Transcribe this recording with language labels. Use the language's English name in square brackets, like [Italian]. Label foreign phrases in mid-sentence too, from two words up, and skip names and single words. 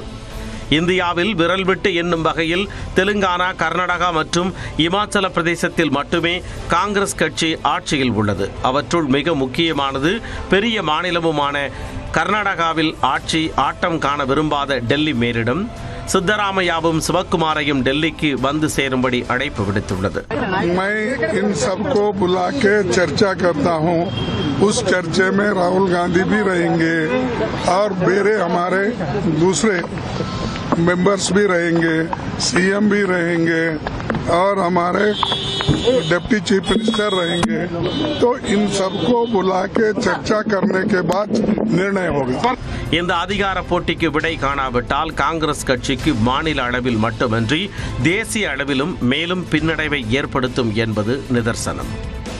[Tamil] இந்தியாவில் விரல் விட்டு எண்ணும் வகையில் தெலுங்கானா, கர்நாடகா மற்றும் இமாச்சல பிரதேசத்தில் மட்டுமே காங்கிரஸ் கட்சி ஆட்சியில் உள்ளது. அவற்றுள் மிக முக்கியமானது பெரிய மாநிலமுமான கர்நாடகாவில் ஆட்டம் காண விரும்பாத டெல்லி மேலிடம் சித்தராமையாவும் சிவக்குமாரையும் டெல்லிக்கு வந்து சேரும்படி அழைப்பு விடுத்துள்ளது. [Hindi] उस चर्चे में राहुल गांधी भी रहेंगे और मेरे हमारे दूसरे मेंबर्स भी रहेंगे, सीएम भी रहेंगे और हमारे [English] deputy chief minister [Hindi] रहेंगे. तो इन सबको बुला के चर्चा करने के बाद निर्णय होगा. [Tamil] இந்த அதிகார போட்டிக்கு விடை காணாவிட்டால் காங்கிரஸ் கட்சிக்கு மாநில அளவில் மட்டுமின்றி தேசிய அளவிலும் மேலும் பின்னடைவை ஏற்படுத்தும் என்பது நிதர்சனம்.